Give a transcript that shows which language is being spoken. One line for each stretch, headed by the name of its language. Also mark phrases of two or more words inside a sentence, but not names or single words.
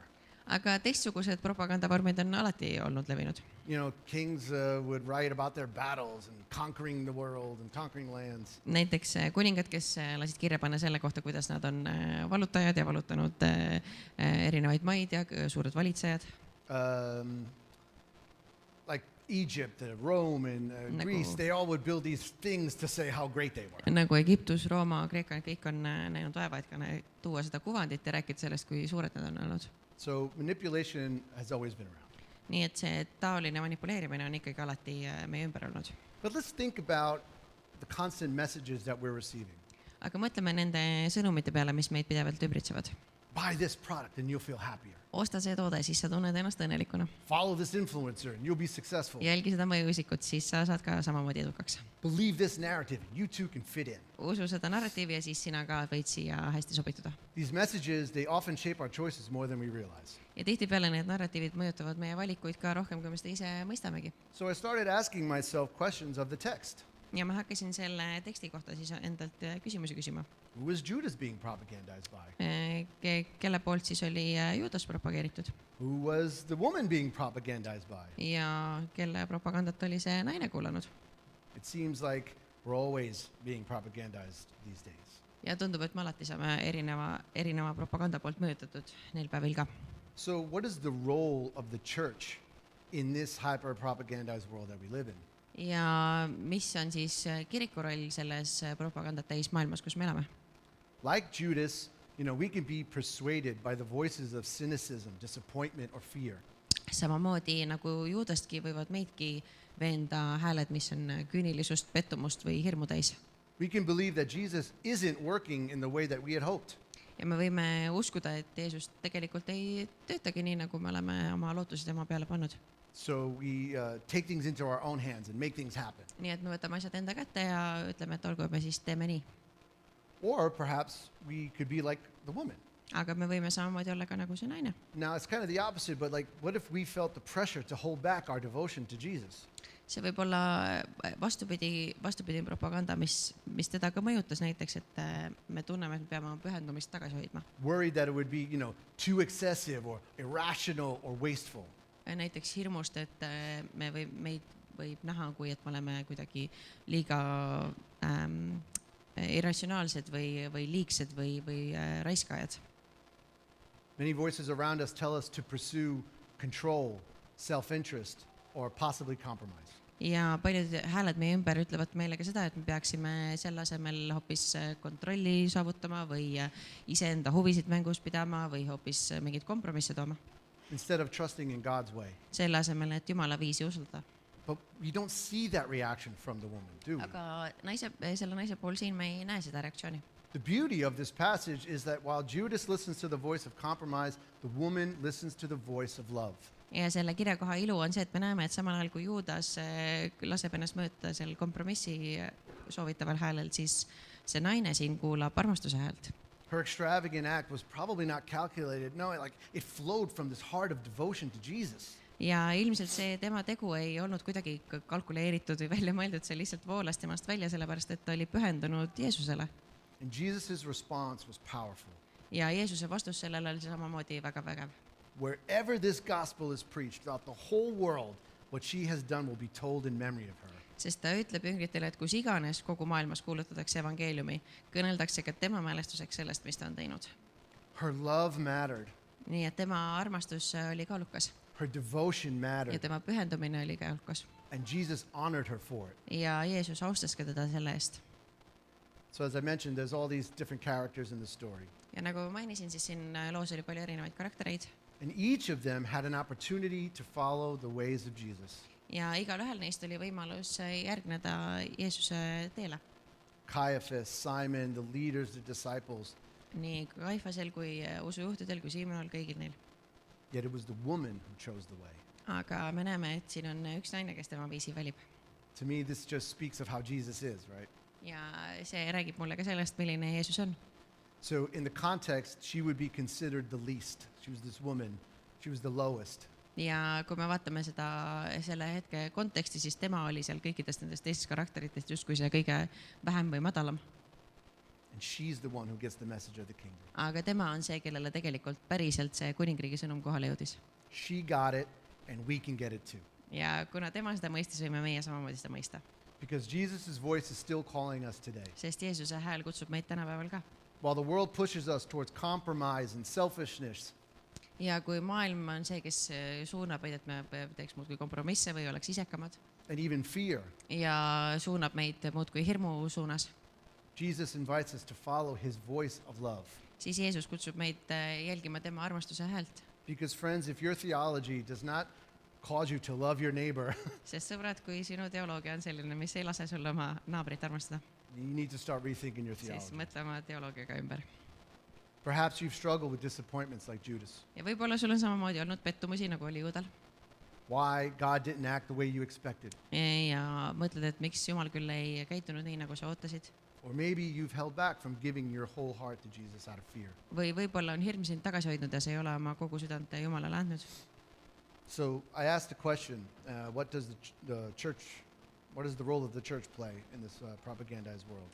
Estonian: Aga teistsugused propagandavormid on alati olnud levinud.
English: Kings would write about their battles and conquering the world and conquering lands.
Estonian: Näiteks kuningad, kes lasid kirja panna selle kohta, kuidas nad on vallutajad ja vallutanud erinevaid maid ja suured valitsejad.
English: Like Egypt, Rome, and Greece, they all would build these things to say how great they were.
Estonian: Nagu Egiptus, Rooma, Kreeka, kõik on näinud vaeva, et ka tuua seda kuvandit ja rääkida sellest, kui suured nad on olnud.
English: So manipulation has always been around.
Estonian: Nii et see taoline manipuleerimine on ikkagi alati meie ümber olnud.
English: But let's think about the constant messages that we're receiving.
Estonian: Aga mõtleme nende sõnumite peale, mis meid pidevalt ümbritsevad.
English: Buy this product and you'll feel happier.
Estonian: Osta see toode, siis sa tunned ennast õnnelikuna.
English: Follow this influencer and you'll be successful.
Estonian: Jälgi seda mõjuisikut, siis sa saad ka samamoodi edukaks.
English: Believe this narrative and you too can fit in.
Estonian: Usu seda narratiivi ja siis sina ka võid siia hästi sobituda.
English: These messages, they often shape our choices more than we realize.
Estonian: Ja tihtipeale need narratiivid mõjutavad meie valikuid ka rohkem, kui me seda ise mõistamegi.
English: So I started asking myself questions of the text.
Estonian: Ja ma hakkasin selle teksti kohta siis endalt küsimusi küsima.
English: Who was Judas being propagandized by?
Estonian: Kelle poolt siis oli Juudas propageeritud?
English: Who was the woman being propagandized by?
Estonian: Ja kelle propagandat oli see naine kuulanud?
English: It seems like we're always being propagandized these days.
Estonian: Ja tundub, et me alati saame erineva propaganda poolt mõjutatud neil päevil ka.
English: So what is the role of the church in this hyper-propagandized world that we live in?
Estonian: Ja mis on siis kiriku roll selles propagandat täis maailmas, kus me elame?
English: Like Judas, we can be persuaded by the voices of cynicism, disappointment, or fear.
Estonian: Samamoodi nagu Juudastki võivad meidki veenda hääled, mis on küünilisust, pettumust või hirmu täis.
English: We can believe that Jesus isn't working in the way that we had hoped.
Estonian: Ja me võime uskuda, et Jeesus tegelikult ei töötagi nii, nagu me oleme oma lootusi tema peale pannud.
English: So we take things into our own hands and make things happen.
Estonian: Nii et me võtame asjad enda kätte ja ütleme, et olgu, me siis teeme nii.
English: Or perhaps we could be like the woman.
Estonian: Aga me võime samamoodi olla ka nagu see naine.
English: Now it's kind of the opposite, but what if we felt the pressure to hold back our devotion to Jesus?
Estonian: See võib olla vastupidi propaganda, mis teda ka mõjutas näiteks, et me tunneme, et me peame oma pühendumist tagasi hoidma.
English: Worried that it would be, too excessive or irrational or wasteful.
Estonian: Näiteks hirmust, et meid võib näha, kui et me oleme kuidagi liiga irratsionaalsed või liigsed või raiskajad.
English: Many voices around us tell us to pursue control, self-interest, or possibly compromise.
Estonian: Ja paljud hääled meie ümber ütlevad meile ka seda, et me peaksime selle asemel hoopis kontrolli saavutama või iseenda huvisid mängus pidama või hoopis mingid kompromisse tooma.
English: Instead of trusting in God's way.
Estonian: Selle asemel, et Jumala viisi usaldada.
English: But we don't see that reaction from the woman, do we?
Estonian: Aga selle naise pool siin me ei näe seda reaktsiooni.
English: The beauty of this passage is that while Judas listens to the voice of compromise, the woman listens to the voice of love.
Estonian: Ja selle kirjakoha ilu on see, et me näeme, et samal ajal kui Juudas laseb ennast mõõta seal kompromissi soovitaval häälel, siis see naine siin kuulab armastuse häält.
English: Her extravagant act was probably not calculated. No, it flowed from this heart of devotion to Jesus.
Estonian: Ja ilmselt see tema tegu ei olnud kuidagi kalkuleeritud või välja mõeldud, see lihtsalt voolas temast välja, sellepärast et ta oli pühendunud Jeesusele.
English: And Jesus' response was powerful.
Estonian: ja Jeesuse vastus sellele oli samamoodi väga vägev.
English: Wherever this gospel is preached throughout the whole world, what she has done will be told in memory of her.
Estonian: Sest ta ütleb jüngritele, et kus iganes kogu maailmas kuulutatakse evangeeliumi, kõneldakse ka tema mälestuseks sellest, mis ta on teinud.
English: Her love mattered.
Estonian: Nii et tema armastus oli kaalukas
English: Her devotion
Estonian: ja
English: mattered.
Estonian: tema pühendumine oli kaalukas.
English: And Jesus honored her for it.
Estonian: Ja Jeesus austas ka teda selle eest.
English: So as I mentioned, there's all these different characters in the story.
Estonian: Ja nagu mainisin, siis siin loos oli palju erinevaid karaktereid
English: And each of them had an opportunity to follow the ways of Jesus.
Estonian: ja igal ühel neist oli võimalus järgneda Jeesuse teele.
English: Caiaphas, Simon, the leaders, the disciples.
Estonian: Nii Kaifasel kui usujuhtidel kui Siimonil, kõigil neil.
English: Yet it was the woman who chose the way.
Estonian: Aga me näeme, et siin on üks naine, kes tema viisi valib.
English: To me, this just speaks of how Jesus is, right?
Estonian: Ja see räägib mulle ka sellest, milline Jeesus on.
English: So in the context, she would be considered the least. She was this woman. She was the lowest.
Estonian: Ja kui me vaatame selle hetke konteksti, siis tema oli seal kõikidest nendest teistest karakteritest justkui see kõige vähem või madalam.
English: And she's the one who gets the message of the kingdom.
Estonian: Aga tema on see, kellele tegelikult päriselt see kuningriigi sõnum kohale jõudis.
English: She got it, and we can get it too.
Estonian: Ja kuna tema seda mõistis, võime meie samamoodi seda mõista.
English: Because Jesus' voice is still calling us today.
Estonian: Sest Jeesuse hääl kutsub meid tänapäeval ka.
English: While the world pushes us towards compromise and selfishness,
Estonian: Ja kui maailm on see, kes suunab meid, et me teeks muudkui kompromisse või oleks isekamad
English: and even fear,
Estonian: ja suunab meid muudkui hirmu suunas,
English: Jesus invites us to follow his voice of love.
Estonian: siis Jeesus kutsub meid jälgima tema armastuse häält.
English: Because friends, if your theology does not cause you to love your neighbor,
Estonian: Sest sõbrad, kui sinu teoloogia on selline, mis ei lase sul oma naabrit armastada,
English: you need to start rethinking your
Estonian: siis
English: theology.
Estonian: mõtle oma teoloogiaga ümber.
English: Perhaps you've struggled with disappointments like Judas.
Estonian: Ja võib-olla sul on samamoodi olnud pettumusi, nagu oli Juudal.
English: Why God didn't act the way you expected.
Estonian: Ja mõtled, et miks Jumal küll ei käitunud nii, nagu sa ootasid.
English: Or maybe you've held back from giving your whole heart to Jesus out of fear.
Estonian: Või võib-olla on hirm sind tagasi hoidnud ja sa ei ole oma kogu südant Jumalale andnud.
English: So I asked the question, what does the church, what does the role of the church play in this propagandized world?